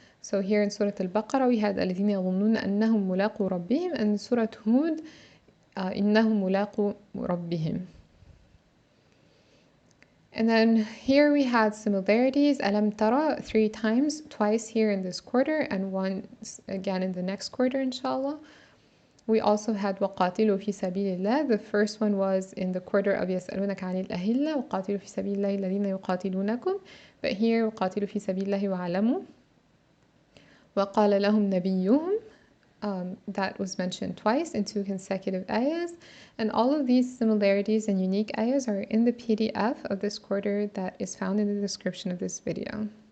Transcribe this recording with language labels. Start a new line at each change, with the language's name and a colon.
English: So here in Surah Al-Baqara we had
Arabic: الذين يظنون أنهم ملاقو ربهم,
English: and in Surah Hud
Arabic: إنهم ملاقو ربهم.
English: And then here we had similarities. Alam tara 3 times, twice here in this quarter and once again in the next quarter, inshallah. We also had
Arabic: وَقَاتِلُوا فِي سَبِيلِ اللَّهِ.
English: The first one was in the quarter of
Arabic: يَسْأَلُونَكَ عَنِ الْأَهِلَّةِ وَقَاتِلُوا فِي سَبِيلِ اللَّهِ الَّذِينَ يُقَاتِلُونَكُمْ.
English: But here
Arabic: وَقَاتِلُوا فِي سَبِيلِ اللَّهِ وَاعْلَمُوا وَقَالَ لَهُمْ نَبِيُّهُمْ.
English: That was mentioned twice in 2 consecutive ayahs. And all of these similarities and unique ayahs are in the PDF of this quarter that is found in the description of this video.